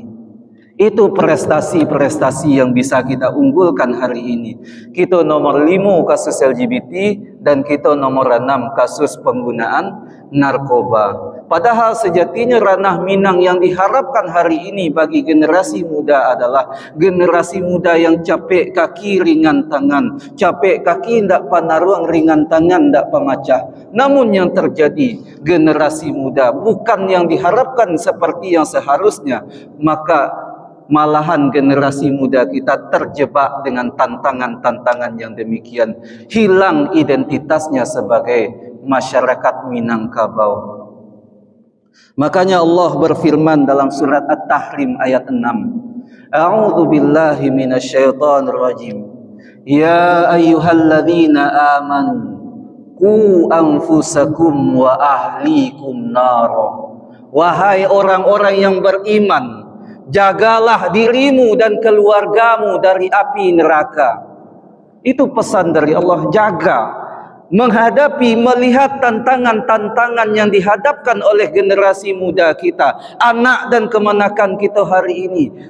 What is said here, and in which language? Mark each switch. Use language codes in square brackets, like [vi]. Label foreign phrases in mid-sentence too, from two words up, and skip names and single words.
[id] Itu prestasi-prestasi yang bisa kita unggulkan hari ini. Kita nomor 5 kasus LGBT dan kita nomor 6 kasus penggunaan narkoba. Padahal sejatinya ranah Minang yang diharapkan hari ini bagi generasi muda adalah generasi muda yang [min] capek kaki ringan tangan. Capek kaki ndak panaruang, ringan tangan ndak pemacah. [id] Namun yang terjadi generasi muda bukan yang diharapkan seperti yang seharusnya. Maka malahan generasi muda kita terjebak dengan tantangan-tantangan yang demikian. Hilang identitasnya sebagai masyarakat Minangkabau. Makanya Allah berfirman dalam surat At-Tahrim ayat 6. [ar] أعوذ بالله من الشيطان الرجيم. يا أيها الذين آمنوا قوا أنفسكم وأهليكم نارا. [id] Wahai orang-orang yang beriman, jagalah dirimu dan keluargamu dari api neraka. Itu pesan dari Allah, jaga. Menghadapi, melihat tantangan-tantangan yang dihadapkan oleh generasi muda kita, anak dan kemenakan kita hari ini.